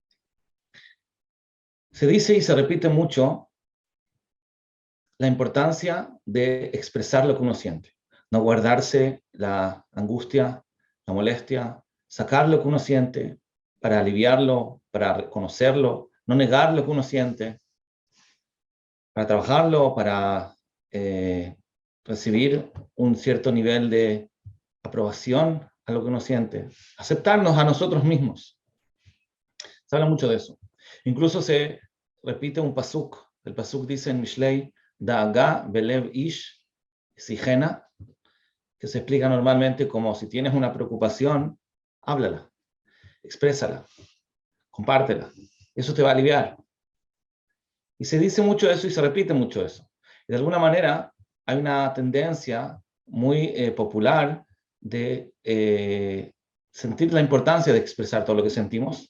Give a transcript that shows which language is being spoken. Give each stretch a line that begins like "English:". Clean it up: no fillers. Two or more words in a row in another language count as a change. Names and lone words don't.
Spanish: Se dice y se repite mucho la importancia de expresar lo que uno siente, no guardarse la angustia, la molestia, sacar lo que uno siente para aliviarlo, para reconocerlo, no negar lo que uno siente, para trabajarlo, para recibir un cierto nivel de aprobación a lo que uno siente, aceptarnos a nosotros mismos. Se habla mucho de eso. Incluso se repite un pasuk. El pasuk dice en Mishlei,
Hebrew: דאגה בלב איש ישחנה,
Spanish: que se explica normalmente como si tienes una preocupación, háblala, exprésala, compártela. Eso te va a aliviar. Y se dice mucho eso y se repite mucho eso. Y de alguna manera hay una tendencia muy popular de sentir la importancia de expresar todo lo que sentimos.